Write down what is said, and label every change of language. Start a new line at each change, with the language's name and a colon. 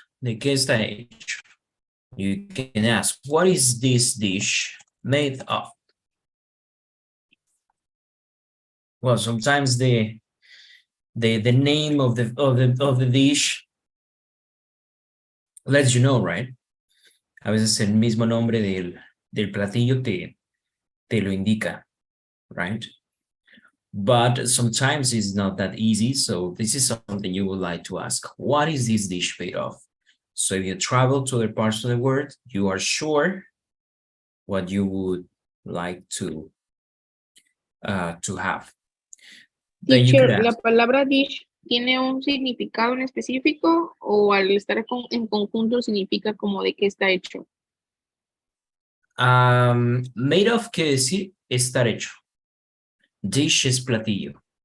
Spanish: ¿De qué está hecho?
English: You can ask, what is this dish made of? Well, sometimes the name of the dish lets you know, right?
Spanish: A veces el mismo nombre del platillo te lo indica, right?
English: But sometimes it's not that easy. So this is something you would like to ask. What is this dish made of? So if you travel to other parts of the world, you are sure what you would like to have. Then you could
Spanish: Teacher, ¿la
English: ask,
Spanish: palabra dish tiene un significado en específico o al estar en conjunto significa como de qué está hecho? made of quiere decir estar hecho. Dish es platillo.